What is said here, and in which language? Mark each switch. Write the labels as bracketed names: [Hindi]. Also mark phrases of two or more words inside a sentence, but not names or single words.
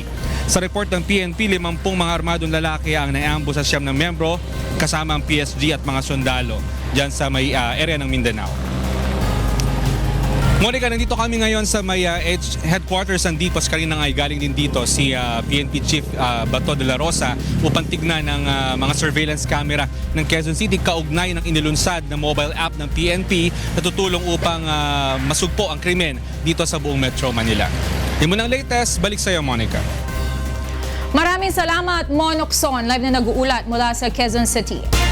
[Filipino] Sa report ng PNP, 50 mga armadong lalaki ang na-ambush sa 9 na miyembro kasama ang PSG at mga sundalo dyan sa may area ng Mindanao. Monica, nandito kami ngayon sa may headquarters ng DPOS. Kanina ay galing din dito si PNP Chief Bato de la Rosa upang tignan ng mga [English] surveillance camera [Filipino] ng Quezon City kaugnay ng inilunsad na [English] mobile app [Filipino] ng PNP na tutulong upang masugpo ang krimen dito sa buong Metro Manila. Yung munang latest, balik sa iyo, Monica. Maraming salamat, Monokson, live na nag-uulat mula sa Quezon City.